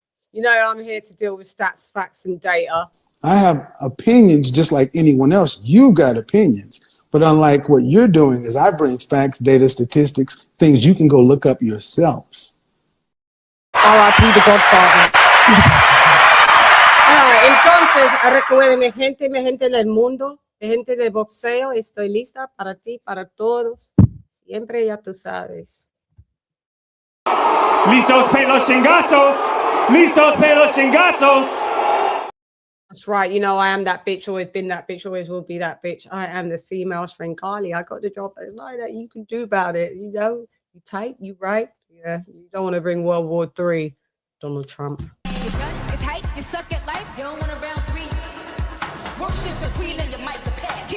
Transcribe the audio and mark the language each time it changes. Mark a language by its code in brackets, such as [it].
[en] You know, I'm here to deal with stats, facts, and data. I have opinions just like anyone else. You got opinions. But unlike what you're doing is I bring facts, data, statistics, things you can go look up yourself. R.I.P. the Godfather. [es] Entonces, recuerden, mi gente del mundo, mi gente de boxeo, estoy lista para ti, para todos. Siempre ya tú sabes. Listos para los chingazos! Listos para los chingazos! [en] That's right. You know, I am that bitch, always been that bitch, always will be that bitch. I am the female Sprinkali. I got the job. There's nothing that you can do about it. You know, you tight, you right. Yeah, you don't want to bring World War III, Donald Trump. It's hype, you suck at life, you don't want a round three. Worship the queen and your mic to pass.